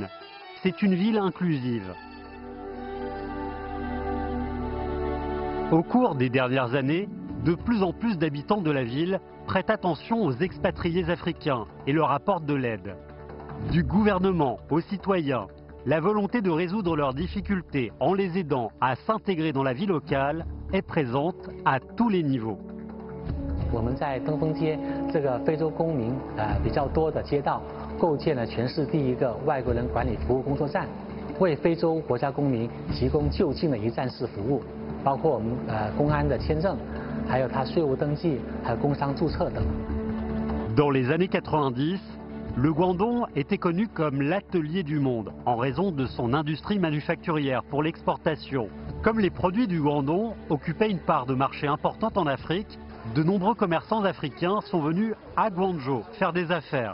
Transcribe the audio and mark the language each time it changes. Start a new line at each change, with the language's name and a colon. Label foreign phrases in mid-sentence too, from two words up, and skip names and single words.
French: C'est une ville inclusive. Au cours des dernières années, de plus en plus d'habitants de la ville prêtent attention aux expatriés africains et leur apportent de l'aide. Du gouvernement aux citoyens, la volonté de résoudre leurs difficultés en les aidant à s'intégrer dans la vie locale est présente à tous les niveaux.
Chinese: 我们在登封街这个非洲公民比较多的街道，构建了全市第一个外国人管理服务工作站，为非洲国家公民提供就近的一站式服务，包括我们公安的签证，还有他税务登记，还有工商注册等。
French: Dans les années 90, le Guangdong était connu comme l'atelier du monde en raison de son industrie manufacturière pour l'exportation. Comme les produits du Guangdong occupaient une part de marché importante en Afrique, de nombreux commerçants africains sont venus à Guangzhou faire des affaires.